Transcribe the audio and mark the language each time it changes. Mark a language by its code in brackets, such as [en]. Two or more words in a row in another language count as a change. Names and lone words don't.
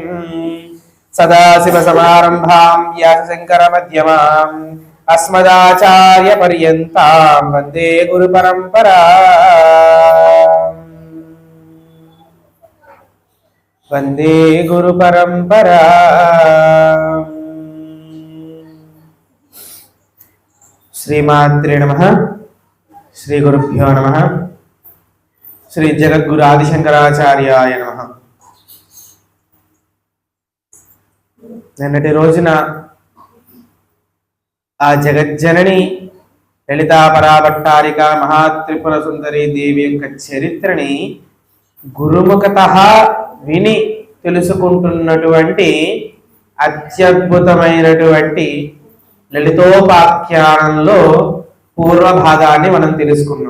[sa] सदाशिवसमारम्भां व्यासशङ्करमध्यमाम् अस्मदाचार्यपर्यन्तां वन्दे गुरुपरम्पराम् वन्दे गुरुपरम्पराम्। श्रीमात्रे नमः। श्री गुरुभ्यो नमः। श्री जगद्गुरु आदिशंकराचार्याय नमः। [te] నిన్నటి రోజున ఆ జగజ్జనని లలితా పరాభట్టారిక మహాత్రిపుర సుందరి దేవి యొక్క చరిత్రని గురుముఖతః విని తెలుసుకుంటున్నటువంటి అత్యద్భుతమైనటువంటి లలితోపాఖ్యానంలో పూర్వ భాగాన్ని మనం తెలుసుకున్నాం.